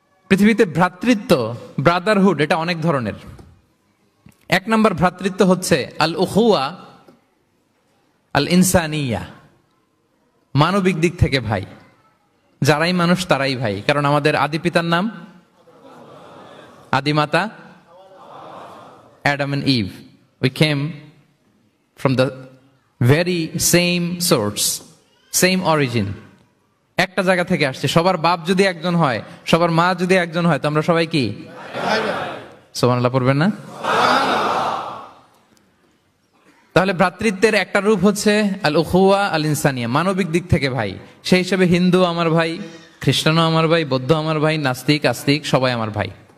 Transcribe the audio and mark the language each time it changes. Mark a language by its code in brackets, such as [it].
[bn] পৃথিবীতে ভ্রাতৃত্ব, ব্রাদারহুড, এটা অনেক ধরনের। 1 নম্বর ভ্রাতৃত্ব হচ্ছে [ar] আল উখুয়া আল ইনসানিয়া, [bn] মানবিক দিক থেকে ভাই। যারাই মানুষ তারাই ভাই, কারণ আমাদের আদি পিতার নাম, আদিমাতা Adam and Eve. [en] We came from the very same source, same origin. [bn] একটা জায়গা থেকে আসছে। সবার বাপ যদি একজন হয়, সবার মা যদি একজন হয়, তো আমরা সবাই কি? সুবহানাল্লাহ পড়বেন না? তাহলে ভ্রাতৃত্বের একটা রূপ হচ্ছে [ar] আল উখুয়া আল ইনসানিয়া, [bn] মানবিক দিক থেকে ভাই। সেই হিসেবে হিন্দু আমার ভাই, খ্রিস্টানও আমার ভাই, বৌদ্ধ আমার ভাই, নাস্তিক আস্তিক সবাই আমার ভাই।